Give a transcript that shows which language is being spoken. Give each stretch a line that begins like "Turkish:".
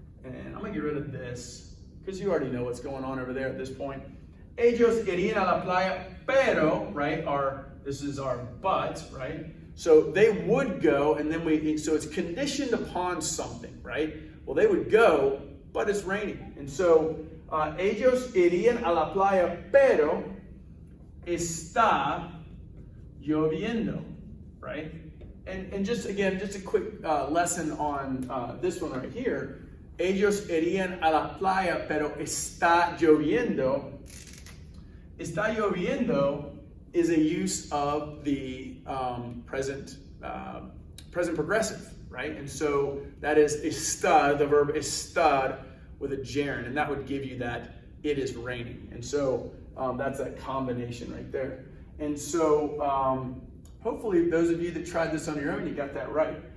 English: And I'm going to get rid of this because you already know what's going on over there at this point.
Spanish: Ellos irían a la playa, pero,
English: right, this is our but, right? So they would go, and then so it's conditioned upon something, right? Well, they would go, but it's raining. And so,
Spanish: ellos irían a la playa, pero está lloviendo, right?
English: And just, again, just a quick lesson on this one right here.
Spanish: Ellos irían a la playa, pero está lloviendo.
English: Está lloviendo is a use of the present progressive, right? And so that is estar, the verb estar with a gerund, and that would give you that it is raining. And so that's that combination right there. And so hopefully those of you that tried this on your own, you got that right.